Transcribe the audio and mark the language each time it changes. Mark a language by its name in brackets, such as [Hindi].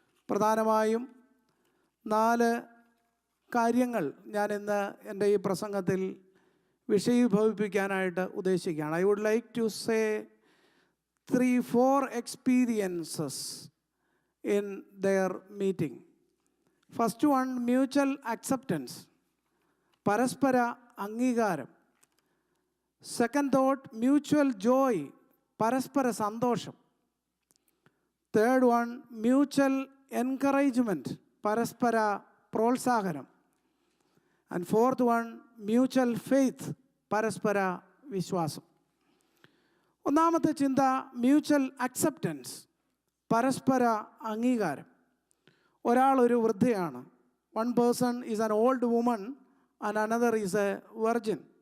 [Malayalam] പ്രധാനമായും 4 കാര്യങ്ങൾ ഞാൻ ഇന്ന് എൻ്റെ ഈ പ്രസംഗത്തിൽ വിഷയീഭവിപ്പിക്കാനായിട്ട് ഉദ്ദേശിക്കുകയാണ്. [English] I would like to say 3-4 experiences in their meeting. First one, mutual acceptance, [Malayalam] പരസ്പര അംഗീകാരം. [English] Second thought, mutual joy, [Malayalam] പരസ്പര സന്തോഷം. [English] Third one, mutual encouragement, [Malayalam] പരസ്പര പ്രോത്സാഹനം. [English] And fourth one, mutual faith, [Malayalam] പരസ്പര വിശ്വാസം. ഒന്നാമത്തെ ചിന്ത [English] mutual acceptance, [Malayalam] പരസ്പര അംഗീകാരം. ഒരാൾ ഒരു വൃദ്ധയാണ്. [English] One person is an old woman and another is a virgin.